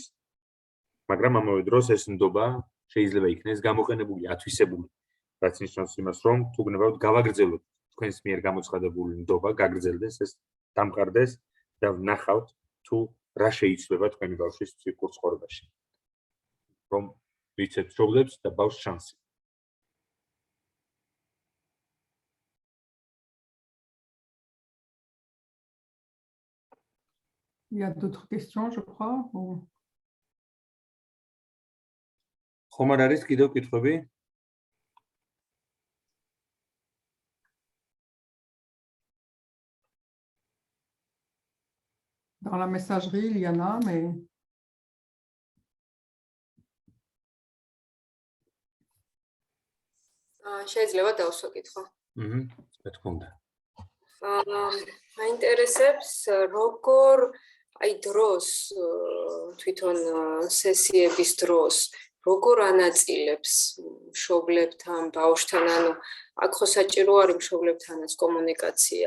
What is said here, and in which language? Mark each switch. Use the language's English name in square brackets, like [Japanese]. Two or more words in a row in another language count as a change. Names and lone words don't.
[Georgian] მაგრამ ამავე დროს ეს ნდობა შეიძლება იქნეს გამოყენებული, ათვისებული, რაც ნიშნავს იმას, რომ თუ გნებავთ გავაგრძელოთ თქვენს მიერ გამოცხადებული ნდობა, გაგრძელდეს ეს, დამყარდეს და ვნახავთ თუ რა შეიცვლება თქვენი ბავშვის ფსიქიკურ ცხოვრებაში. რომ ვიცეთ მშობლებს და ბავშვს შანსი. [French] Il y a d'autres questions, je crois. [Georgian] ხომ არ არის კიდევ კითხვები? [French] Dans la messagerie, il y en a, mais... [Georgian] შეიძლება დავსვა კითხვა. რა თქმა უნდა. მაინტერესებს როგორ აი დროს თვითონ სესიების დროს როგორ ანაწილებს მშობლებთან, ბავშვთან, ანუ აქ ხო საჭირო არის მშობლებთანაც კომუნიკაცია.